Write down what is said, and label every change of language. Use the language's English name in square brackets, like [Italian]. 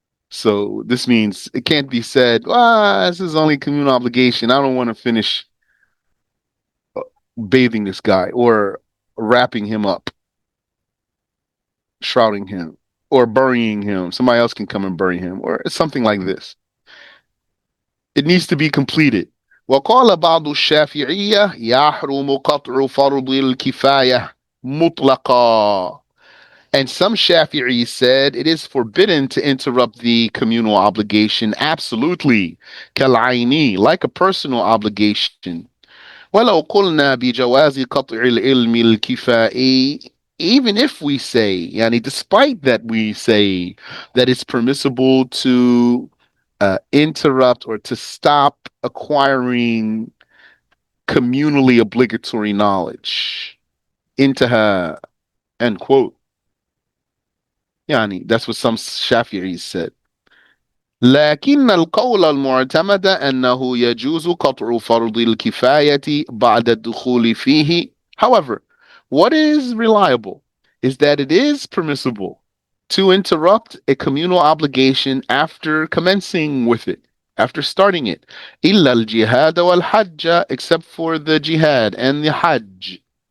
[English] So this means it can't be said, this is only communal obligation. I don't want to finish bathing this guy or wrapping him up, shrouding him, or burying him. Somebody else can come and bury him, or something like this. It needs to be completed. [Arabic] وقال بعض الشافعية يحرم قطع فرض الكفاية مطلقا. [English] And some Shafi'is said it is forbidden to interrupt the communal obligation absolutely, كالعيني, like a personal obligation. [Arabic] ولو قلنا بجواز قطع العلم الكفائي, [English] even if we say, yani despite that we say that it's permissible to interrupt or to stop acquiring communally obligatory knowledge. Intaha, end quote. Yani, that's what some Shafi'is said. [Arabic] لكن القول المعتمد أنه يجوز قطع فرض الكفاية بعد الدخول فيه. [English] However, what is reliable is that it is permissible to interrupt a communal obligation after commencing with it, after starting it. [Arabic] إلا الجهاد والحج, [English] except for the jihad and the hajj.